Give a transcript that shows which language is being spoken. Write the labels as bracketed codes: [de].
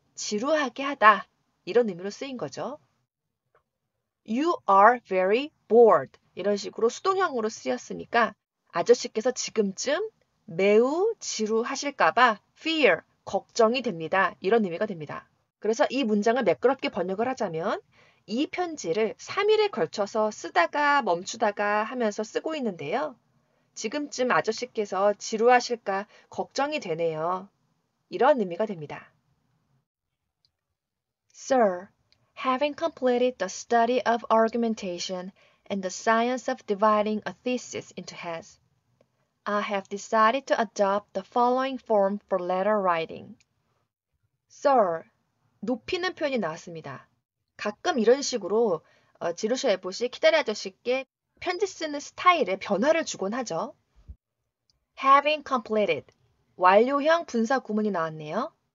[ko] 지루하게 하다 이런 의미로 쓰인 거죠. [en] You are very bored [ko] 이런 식으로 수동형으로 쓰였으니까 아저씨께서 지금쯤 매우 지루하실까봐 fear, 걱정이 됩니다. 이런 의미가 됩니다. 그래서 이 문장을 매끄럽게 번역을 하자면 이 편지를 3일에 걸쳐서 쓰다가 멈추다가 하면서 쓰고 있는데요. 지금쯤 아저씨께서 지루하실까 걱정이 되네요. 이런 의미가 됩니다. [en] Sir, having completed the study of argumentation and the science of dividing a thesis into heads, I have decided to adopt the following form for letter writing. [ko] Sir, 높이는 표현이 나왔습니다. 가끔 이런 식으로 지루셔 에봇이 키다리 아저씨께 편지 쓰는 스타일에 변화를 주곤 하죠. [en] Having completed, [ko] 완료형 분사 구문이 나왔네요.